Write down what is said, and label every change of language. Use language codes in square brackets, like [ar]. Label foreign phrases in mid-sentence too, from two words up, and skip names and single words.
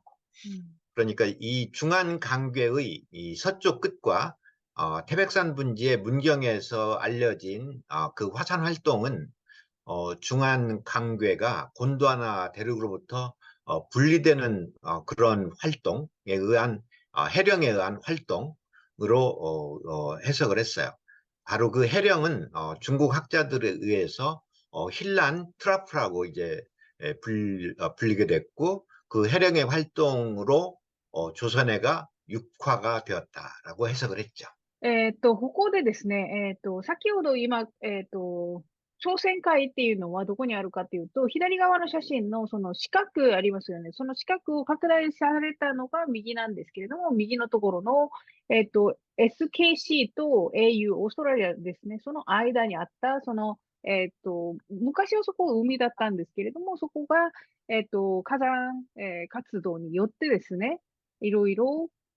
[ko] 그러니까 이 중안 강괴의 이 서쪽 끝과 태백산 분지의 문경에서 알려진 그 화산 활동은 중안 강괴가 곤도와나 대륙으로부터 분리되는 그런 활동에 의한 해령에 의한 활동으로 해석을 했어요. 바로 그 해령은 중국 학자들에 의해서 힐란 트라프라고 이제 불리게 됐고 그 해령의 활동으로 조선해가 육화가 되었다라고 해석을 했죠. [ja] ここでですね、先ほど今、朝鮮海っていうのはどこにあるかっていうと、左側の写真のその四角ありますよね。その四角を拡大されたのが右なんですけれども、右のところの、SKC と AU、オーストラリアですね。その間にあった、昔はそこ海だったんですけれども、そこが、火山、活動によってですね、いろいろ、